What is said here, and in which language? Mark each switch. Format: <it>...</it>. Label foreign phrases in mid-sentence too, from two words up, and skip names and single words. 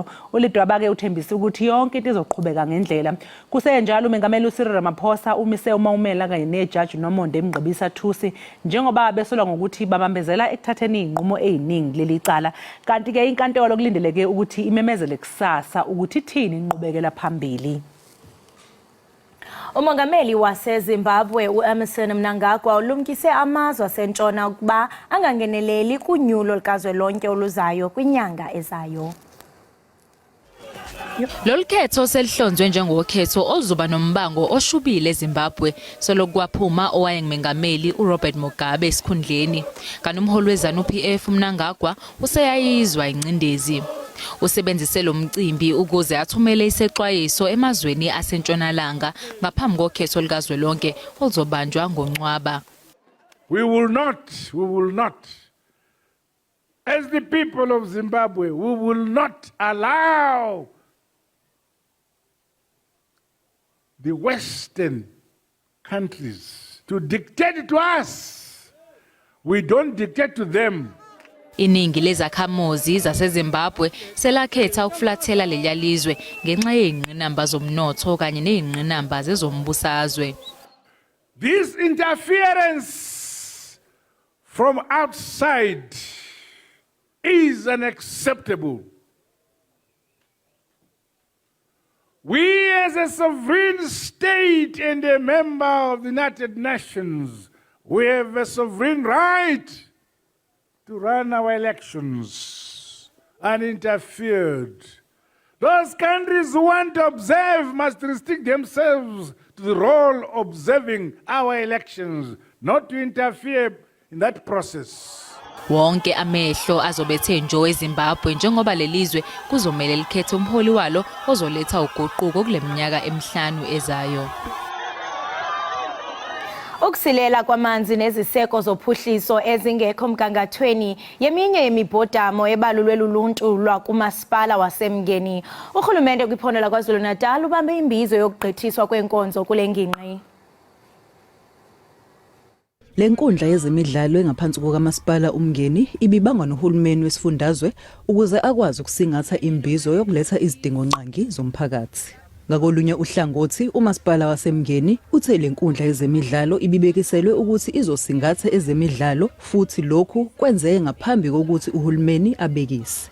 <zu>uLedwaba ke uthembisa ukuthi yonke into izoqhubeka ngendlela. Kusenjalo umengameli uCyril Ramaphosa umise uMaumela kanye nejaji noMonde Mgqibisa Thusi njengoba besolwa ngokuthi babambezela ekuthatheni inqumo eziningi leli cala. Kanti ke inkantolo kulindeleke ukuthi imemezele kusasa ukuthi ithini inqubekela phambili.</zu> <xh>Umongameli waseZimbabwe uEmmerson Mnangagwa ulumkise amazwe asentshona ukuba angangeneleli kunyulo lukazwelonke oluzayo kwinyanga ezayo.</xh> <zu>Lolu khetho selihlonzwe njengokhetho oluzoba nombango oshubile eZimbabwe solokwaphuma owayengumengameli uRobert Mugabe esikhundleni. Kanti umholi weZANU-PF Mnangagwa useyayizwa incindezi. Usebenzise lo mcimbi ukuze athumele isexwayiso emazweni asentshonalanga ngaphambi kokhetho likazwelonke oluzobanjwa ngoNcwaba.</zu> <en>We will not, as the people of Zimbabwe, we will not allow the Western countries to dictate to us. We don't dictate to them.</en> <zu>Iningi lezakhamuzi zaseZimbabwe selakhetha ukufulathela leliya lizwe ngenxa yezingqinamba zomnotho kanye nezingqinamba zezombusazwe.</zu> <en>This interference from outside is unacceptable. We as a sovereign state and a member of the United Nations, we have a sovereign right to run our elections uninterfered. Those countries who want to observe must restrict themselves to the role of observing our elections, not to interfere in that process.</en> <zu>Wonke amehlo azobethe njo eZimbabwe njengoba lelizwe kuzomela likhethe umholi walo ozoletha uguquko kuleminyaka emihlanu ezayo.</zu> <xh>Ukusilela kwamanzi neziseko zophuhliso ezingekho mgangathweni yeminye yemibhodamo ebalulwe luluntu lwakumasipala waseMngeni. Urhulumente kwiphondo laKwaZulu-Natal ubambe imbizo yokugqithiswa kwenkonzo kule ngingqi.</xh> <zu>Lenkundla yezemidlalo engaphansi kokamasipala uMngeni ibibangwa nohulumeni wesifundazwe ukuze akwazi ukusingatha imbizo yokuletha izidingo nqangi zomphakathi. Ngakolunye uhlangothi umasipala waseMngeni uthe lenkundla yezemidlalo ibibekiselwe ukuthi izosingatha ezemidlalo futhi lokhu kwenzeke ngaphambi kokuthi uhulumeni abekise.</zu>